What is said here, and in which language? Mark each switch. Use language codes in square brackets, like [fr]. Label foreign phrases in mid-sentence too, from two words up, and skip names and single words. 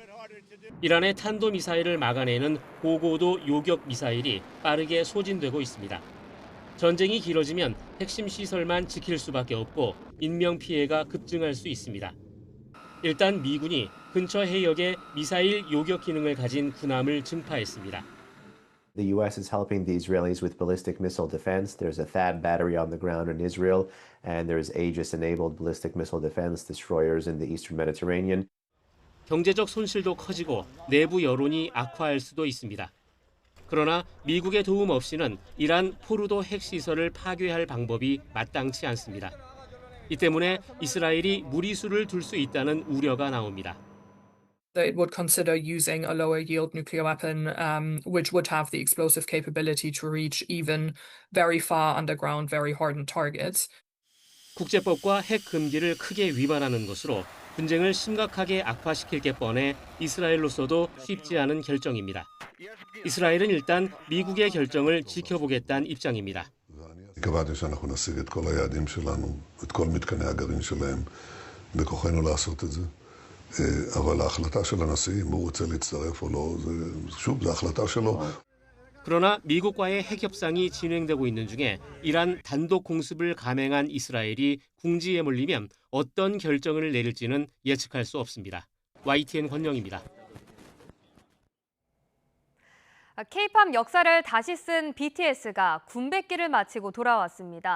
[ko] 이란의 탄도미사일을 막아내는 고고도 요격 미사일이 빠르게 소진되고 있습니다. 전쟁이 길어지면 핵심 시설만 지킬 수밖에 없고 인명피해가 급증할 수 있습니다. 일단 미군이 근처 해역에 미사일 요격 기능을 가진 군함을 증파했습니다. [en] The U.S. is helping the Israelis with ballistic missile defense. There's a THAAD battery on the ground in Israel, and there's Aegis-enabled ballistic missile defense destroyers in the eastern Mediterranean. [ko] 경제적 손실도 커지고 내부 여론이 악화할 수도 있습니다. 그러나 미국의 도움 없이는 이란 포르도 핵시설을 파괴할 방법이 마땅치 않습니다. 이 때문에 이스라엘이 무리수를 둘 수 있다는 우려가 나옵니다. [en] It would consider using a lower yield nuclear weapon, which would have the explosive capability to reach even very far underground, very hardened targets. [ko] 국제법과 핵 금기를 크게 위반하는 것으로 분쟁을 심각하게 악화시킬 게 뻔해 이스라엘로서도 쉽지 않은 결정입니다. 이스라엘은 일단 미국의 결정을 지켜보겠다는 입장입니다. [he] קבעתי שאנחנו נשיג את כל היעדים שלנו, את כל מתקני הגרעין שלהם, בכוחנו לעשות את זה. אבל ההחלטה של הנשיא, אם הוא רוצה להצטרף או לא, שוב, זו החלטה שלו. [ko] 그러나 미국과의 핵 협상이 진행되고 있는 중에 이란 단독 공습을 감행한 이스라엘이 궁지에 몰리면 어떤 결정을 내릴지는 예측할 수 없습니다. YTN 권영입니다. K-팝 역사를 다시 쓴 BTS가 군백기를 마치고 돌아왔습니다.